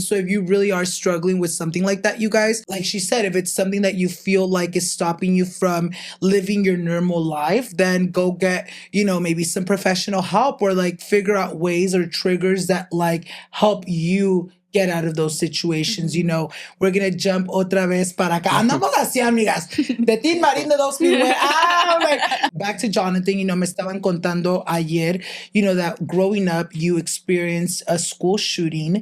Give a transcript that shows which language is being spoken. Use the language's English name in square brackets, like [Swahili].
[English] So if you really are struggling with something like that, you guys, like she said, if it's something that you feel like is stopping you from living your normal life, then go get, maybe some professional help, or like figure out ways or triggers that like help you get out of those situations. We're gonna jump [Spanish] otra vez para acá. Andamos así, amigas. De Team Marín de dos mil. [English] Back to Jonathan, [Spanish] me estaban contando ayer, [English] that growing up you experienced a school shooting.